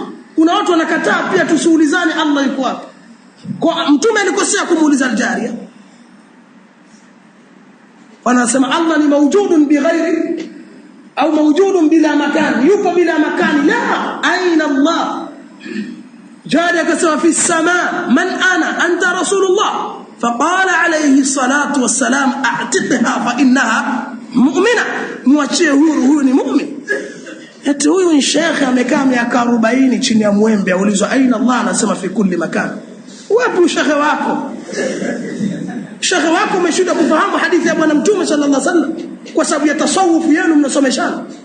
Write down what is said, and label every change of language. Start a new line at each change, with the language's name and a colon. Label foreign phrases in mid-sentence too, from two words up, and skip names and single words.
Swahili: Kuna watu wanakataa pia tusiulizane Allah yuko wapi. Kwa mtume alikosea kumuuliza Aljaria. Wanasema Allah ni
Arabic: موجود بغير
Swahili: au
Arabic: موجود بلا مكان,
Swahili: yupo
Arabic: بلا مكان. لا، أين الله. Jaria akasema في السماء. من أنا? أنت رسول الله. فقال عليه الصلاة والسلام اعتقها فإنها مؤمنة.
Swahili: mwachie huru, huyu ni muumini. Eti huyu ni shekhi amekaa miaka 40 chini ya mwembe, aulizwa
Arabic: أين الله,
Swahili: anasema
Arabic: في كل مكان.
Swahili: Wapi shekhi wako? Shekhi wako umeshuhudia kufahamu hadithi ya bwana mtume
Arabic: صلى الله عليه وسلم
Swahili: kwa sababu ya tasawuf yenu mnasomeshana.